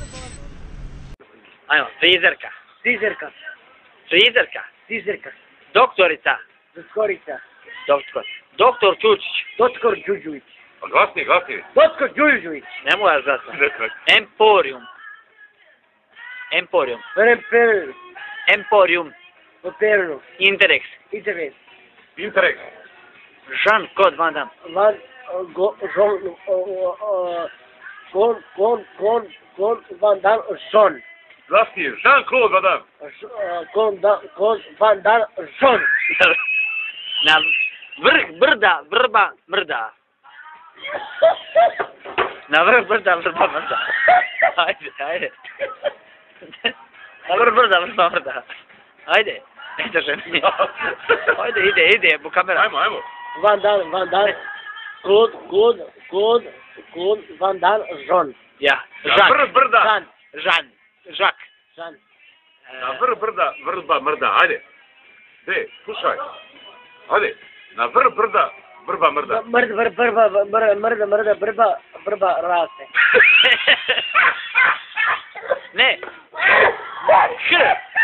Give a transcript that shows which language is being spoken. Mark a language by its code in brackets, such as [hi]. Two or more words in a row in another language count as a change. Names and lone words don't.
[hr] Ajmo, frizerka. Doktorica. Doktor Čučić. Doktor Đuđuvić. Glasni. Doktor Đuđuvić. Ne moja glasna. Emporium. Operu. Interex. Jean-Claude Van Damme. Van Damme. Glasni, Jean-Claude Van Damme. Van Damme. Na vrh brda, vrba, mrda. Na vrh brda, vrba, mrda. Ajde. Na vrh brda, vrba, mrda. Ajde. Eto ženi. Ajde, ide, bu kamera. Ajmo. Van Damme. Claude Van Damme. Jean. Ja. Na vrh brda. Jacques. Na vrh brda, vrba, mrda. Ajde. Slušaj. Ajde. Na vrh brda, vrba, mrda. Mrda, vrba, raste. Ne. H.